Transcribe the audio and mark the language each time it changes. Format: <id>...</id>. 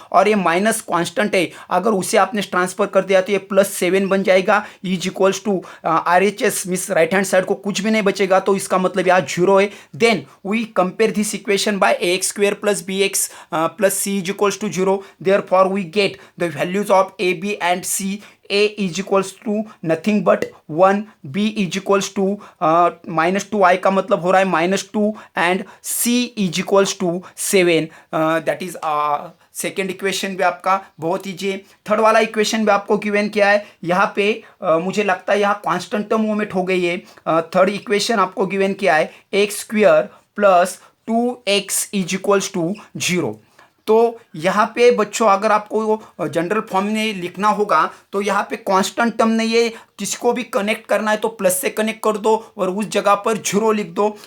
<hi>और ये minus constant है, अगर उसे आपने ट्रांसफर कर दिया तो ये +7 बन जाएगा</hi> <en>is equals to RHS means right hand side</en> <hi>को कुछ भी नहीं बचेगा तो इसका मतलब यहाँ 0 है.</hi> <en>Then we compare this equation by A x square plus B x plus C is equals to 0. Therefore we get the values of A, B and C. A is equals to nothing but 1, B is equals to -2i</en> <hi>का मतलब हो रहा है</hi> <en>-2 and C is equals to 7.</en> <hi>That is second equation भी आपका बहुत easy है. Third वाला इक्वेशन भी आपको गिवन किया है. यहाँ पे मुझे लगता है यहाँ कांस्टेंट टर्म ओमिट हो गई है. थर्ड इक्वेशन आपको गिवन किया है x square plus 2x is equals to 0. तो यहाँ पे बच्चों अगर आपको जनरल फॉर्म में लिखना होगा तो यहाँ पे कांस्टेंट टर्म नहीं है, किसको भी कनेक्ट करना है तो प्लस से कनेक्ट कर दो और उस जगह पर 0 लिख दो.</hi>